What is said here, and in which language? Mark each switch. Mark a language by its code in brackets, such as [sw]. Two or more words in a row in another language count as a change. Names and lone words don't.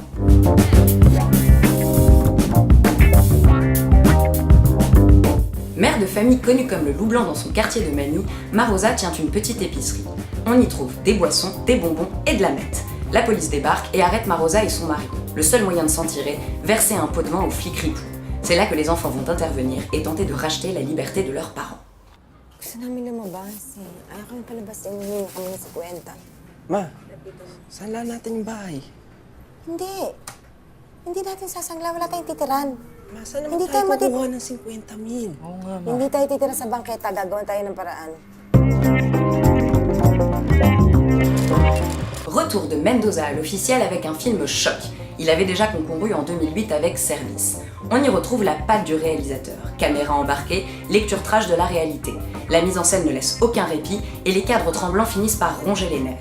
[fr] Mère de famille connue comme le loup blanc dans son quartier de Manille, Marosa tient une petite épicerie. On y trouve des boissons, des bonbons et de la meth. La police débarque et arrête Marosa et son mari. Le seul moyen de s'en tirer, verser un pot de vin aux flics ripoux. C'est là que les enfants vont intervenir et tenter de racheter la liberté de leurs parents. [tl] Gusto namin lumabas eh. Ayaw kami palabas yung humingi kami ng 50. Ma, saan lang natin yung bahay? Hindi. Hindi natin sasangla. Wala tayong titiran. Ma, saan naman Hindi tayo tayo kukuha ng 50,000? Oo nga, ma. Hindi tayo titira sa bangketa. Gagawin tayo ng paraan. [fr] Retour de Mendoza à l'officiel avec un film choc. Il avait déjà concouru en 2008 avec Service. On y retrouve la patte du réalisateur. Caméra embarquée, lecture trash de la réalité. La mise en scène ne laisse aucun répit et les cadres tremblants finissent par ronger les nerfs.